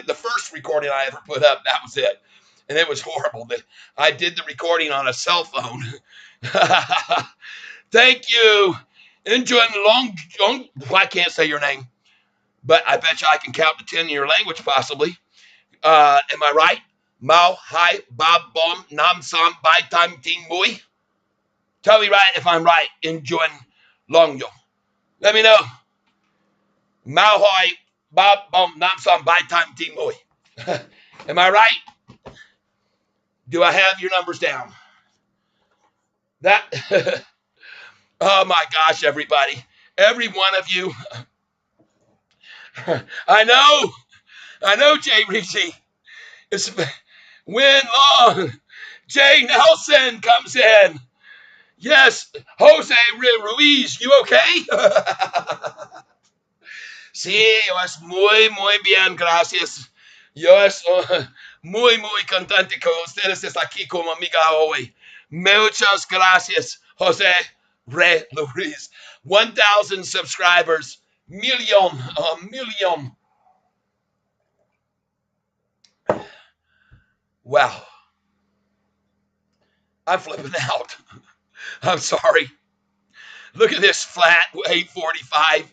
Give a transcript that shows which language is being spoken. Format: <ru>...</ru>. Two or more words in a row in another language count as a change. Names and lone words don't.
<en>The first recording I ever put up, that was it. And it was horrible. I did the recording on a cell phone. Thank you. Enjoying long, I can't say your name, but I bet you I can count to 10 in your language, possibly. Am I right? Mao, Hai, Bob, Bom, Nam, Sam, Bai, Time, Ting, Mui. Tell me right if I'm right. Enjoying long, yo. Let me know. Mao, Hai, Bob, Bom, Nam, Sam, Bai, Time, Ting, Mui. Am I right? Do I have your numbers down? That. Oh my gosh, everybody. Every one of you. I know, Jay Reese. It's Win Long. Jay Nelson comes in. Yes, Jose Ruiz, you okay?</en> <es>Sí, yo es muy bien, gracias. Yo es muy contente con ustedes. Es aquí como amiga hoy. Muchas gracias, Jose Ray Luis.</es> <en>1,000 subscribers. Million. A million. Wow. I'm flipping out. I'm sorry. Look at this flat 845.</en>